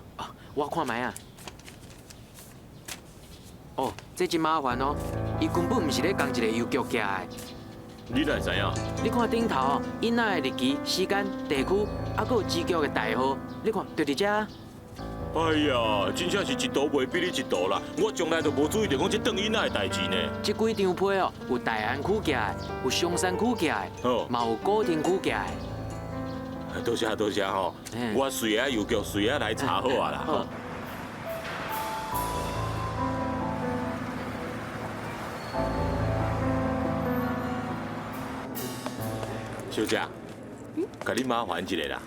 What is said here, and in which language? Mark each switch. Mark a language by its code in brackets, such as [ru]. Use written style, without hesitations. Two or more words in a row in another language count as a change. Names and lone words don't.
[nan] 我看卖啊。哦，这真麻烦哦，伊根本毋是咧同一个邮局寄的。你哪会知影？你看顶头哦，囡仔的日期、时间、地区，还佫有支局的代号，你看就伫遮。哎呀，真正是一道袂比你一道啦！我从来都无注意到讲这邓囡仔的代志呢。这几张批哦，有大安区寄的，有松山区寄的，嘛有古亭区寄的。多谢吼，我随下邮局随下来查好啊啦。小姐，甲你麻烦一下啦。